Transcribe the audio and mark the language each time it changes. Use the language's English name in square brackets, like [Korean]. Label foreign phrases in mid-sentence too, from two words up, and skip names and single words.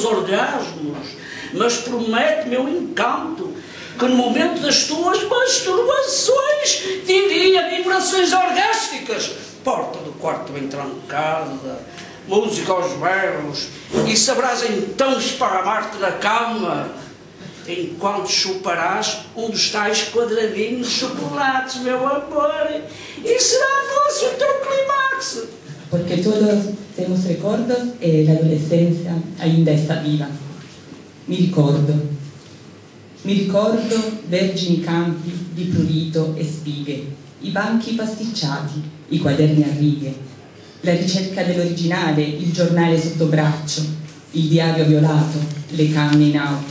[Portuguese] orgasmos, mas promete, meu encanto, que no momento das tuas masturbações, diria vibrações orgásticas, porta do quarto bem trancada, música aos berros, e saberás então esparramar-te na cama, enquanto chuparás um dos tais quadradinhos de chocolates, meu amor, e será doce o teu clímax. Porque todos temos recordos e [Spanish] la adolescencia [Portuguese] ainda está viva. [Italian] Mi ricordo vergini campi di prurito e spighe, i banchi pasticciati, i quaderni a righe, la ricerca dell'originale, il giornale sotto braccio, il diario violato, le canne in auto.